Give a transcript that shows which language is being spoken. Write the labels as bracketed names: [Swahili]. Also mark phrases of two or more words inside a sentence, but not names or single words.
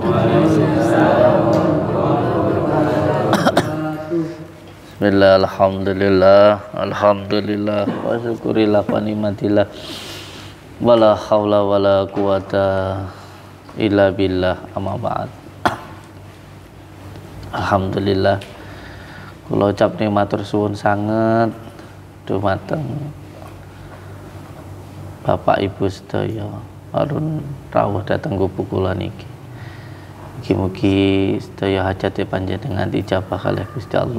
[Arabic] بسم الله، الحمد لله، وشكر الله ونعمة الله، ولا حول ولا قوة إلا بالله، أما بعد. [Javanese] Alhamdulillah, kula ucapne matur suwun sanget dumateng Bapak Ibu sedaya arun rawuh dhateng gubuk kula niki. Mugi-mugi sedaya hajate panjenengan dijabah kalih Gusti Allah.